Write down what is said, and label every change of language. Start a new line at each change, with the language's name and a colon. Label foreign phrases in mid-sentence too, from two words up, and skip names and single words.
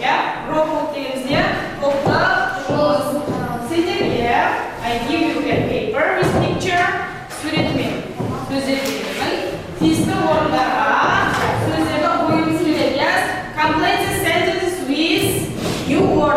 English: Yeah, group work is here. Sitting here, I give you a paper with picture.
Kazakh: Суретмен. Сөздермен. Тиісті орындарға сөздерді қойып сөйлейміз.
English: Complete the sentences with new words.